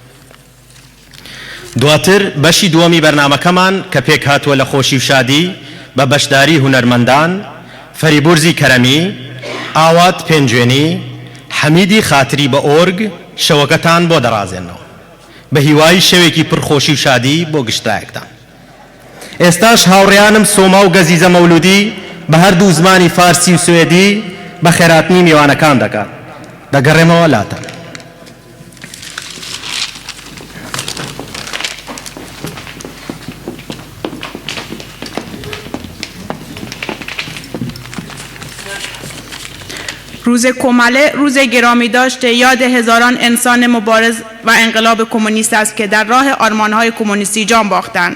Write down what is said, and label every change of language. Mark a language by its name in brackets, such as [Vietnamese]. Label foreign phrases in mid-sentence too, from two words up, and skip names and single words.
[Central Kurdish] دواتر بەشی دووەمی بەرنامەکەمان کە پێک هاتووە لە خۆشی و شادی بە بەشداری هونەرمەندان فەریبورزی کەرەمی، ئاوات پێنجوێنی، حەمیدی خاتری بە ئۆرگ شەوەکەتان بۆ دەڕازێنەوە بە هیوای شەوێکی پڕخۆشی و شادی بۆ گشتایەکتان. ئێستاش هاوڕێیانم سۆما و گەزیزە مەولودی بە هەردوو زمانی فارسی و سوێدی بە خێراتنی میوانەکان دەکات. دەگەڕێمەوە لاتان. [Persian] روز کماله روز گرامی داشته یاد هزاران انسان مبارز و انقلاب کمونیست است که در راه آرمانهای کمونیستی جان باختند.